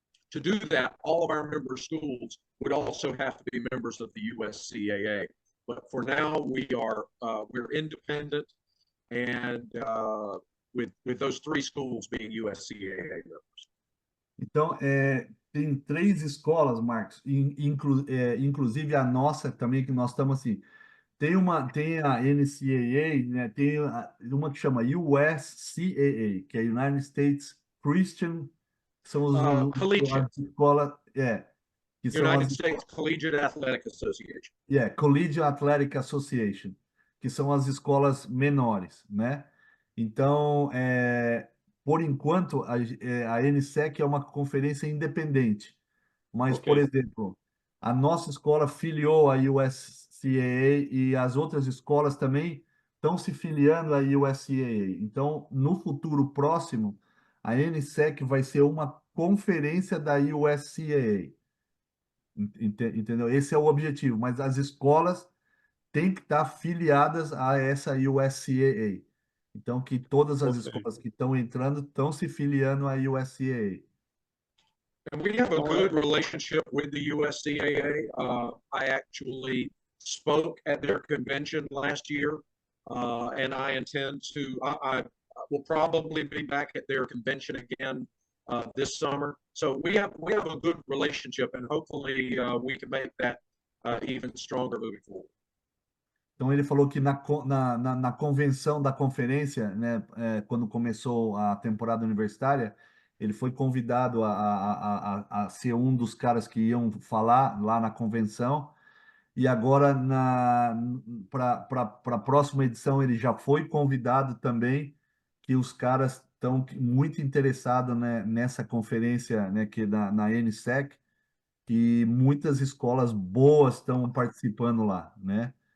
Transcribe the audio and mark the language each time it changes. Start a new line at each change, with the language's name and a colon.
English: to do that, all of our member schools would also have to be members of the USCAA. But for now, we're independent, and with those 3 schools being USCAA members.
Portuguese: Então, tem 3 escolas, Marcos, inclusive a nossa também, que nós estamos assim. Tem a NCAA, né? Tem uma que chama USCAA, que é United States Christian, são
English: Collegiate.
Portuguese: as escolas, que são
English: United
Portuguese: as
English: States Collegiate Athletic Association.
Portuguese: Collegiate Athletic Association, que são as escolas menores, né? Então, por enquanto, a NSEC é uma conferência independente, mas, por
English: Ok.
Portuguese: exemplo, a nossa escola filiou a USCAA e as outras escolas também estão se filiando à USCAA. Então, no futuro próximo, a NSEC vai ser uma conferência da USCAA. Entendeu? Esse é o objetivo, mas as escolas têm que estar filiadas a essa USCAA. Então, que todas as
English: Ok.
Portuguese: escolas que estão entrando estão se filiando à USCAA.
English: And we have a good relationship with the USCAA. I actually spoke at their convention last year, and I intend to, I will probably be back at their convention again this summer. So we have a good relationship, and hopefully we can make that even stronger moving forward.
Portuguese: Então, ele falou que na convenção da conferência, né, quando começou a temporada universitária, ele foi convidado a ser um dos caras que iam falar lá na convenção, e agora, para a próxima edição, ele já foi convidado também, que os caras estão muito interessados, né, nessa conferência, né, que na NSEC, e muitas escolas boas estão participando lá, né?